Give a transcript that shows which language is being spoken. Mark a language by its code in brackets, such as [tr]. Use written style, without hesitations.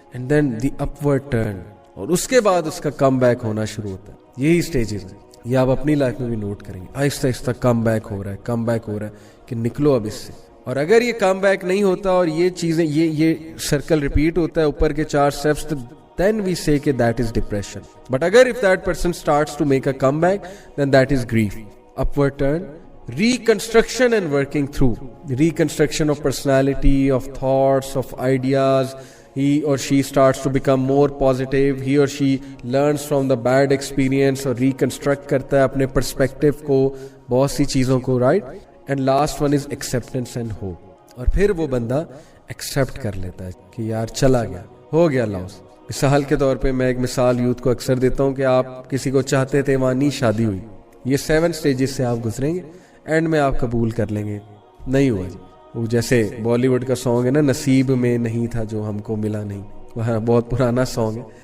[en] and then the upward turn, [ur] اور اس کے بعد اس کا کم بیک ہونا شروع ہوتا ہے. یہی سٹیجز ہیں, یہ آپ اپنی لائف میں بھی نوٹ کریں گے. آہستہ کم بیک ہو رہا ہے کہ نکلو اب اس سے. اور اگر یہ کم بیک نہیں ہوتا اور یہ چیزیں یہ سرکل ریپیٹ ہوتا ہے اوپر کے [en] 4 steps, then we say [ur] کہ [en] that is depression. But اگر if that person starts to make a comeback, then that is grief. Upward turn, reconstruction and working through. Reconstruction of personality, of thoughts, of ideas. He or she starts to become more positive. He or she learns from the bad experience [ur] اور reconstruct کرتا ہے اپنے perspective کو, بہت سی چیزوں کو, [en] right? And last one is acceptance and hope. [ur] اور پھر وہ بندہ accept کر لیتا ہے کہ یار چلا گیا, ہو گیا لاس. مثال کے طور پہ میں ایک مثال یوتھ کو اکثر دیتا ہوں کہ آپ کسی کو چاہتے تھے, وہاں نہیں شادی ہوئی, یہ 7 stages سے آپ گزریں گے, اینڈ میں آپ قبول کر لیں گے نہیں ہوا جی. وہ جیسے بالی ووڈ کا سانگ ہے نا, نصیب میں نہیں تھا جو ہم کو ملا نہیں, وہ بہت پرانا سانگ ہے.